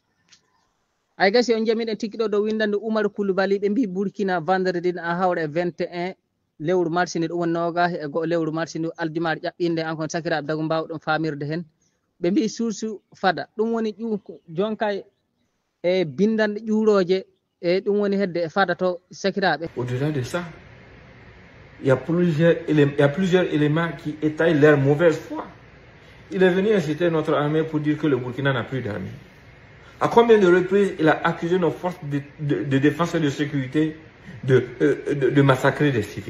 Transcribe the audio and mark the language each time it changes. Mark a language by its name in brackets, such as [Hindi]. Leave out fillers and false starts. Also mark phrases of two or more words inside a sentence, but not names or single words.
[Fula] Ay gasi on jamiɗen tikkiɗo dow windande Oumar Coulibaly ɓe mbi Burkina vendredi a hawra e 21 lewru marsini ɗum woni nogas e goho lewru marsini aldimaɗo ƴaɓɓinde ankon sakiraɓe dago mbawɗon famirde hen ɓe mbi suusu fada ɗum woni jonkay e bindande ƴuuroje e ɗum woni hedde e fada to sakiraɓe. [French] Au-delà de ça, il y a plusieurs éléments qui étayent leur mauvaise foi. Il est venu inciter notre armée pour dire que le Burkina n'a plus d'armée. À combien de reprises il a accusé nos forces de défense et de sécurité de massacrer des civils?